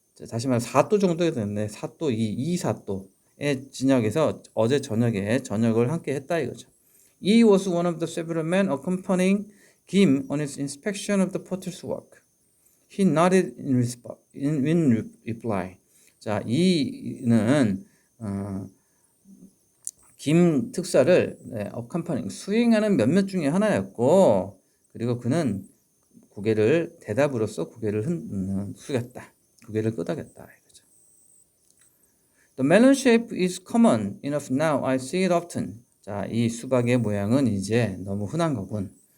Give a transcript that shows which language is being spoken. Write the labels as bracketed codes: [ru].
[ko] 다시 말해 사또 정도 됐네. 사또 이 사또의 진역에서 어제 저녁에 저녁을 함께 했다 이거죠. [en] He was one of the several men accompanying Kim on his inspection of the porter's work. He nodded in reply. [ko] 자, 이는 김 특사를 accompanying 수행하는 몇몇 중에 하나였고, 그리고 그는 고개를 대답으로써 고개를 숙였다. 고개를 끄덕였다. 이거죠. [en] The melon shape is common enough now. I see it often. [ko] 자, 이 수박의 모양은 이제 너무 흔한 거군.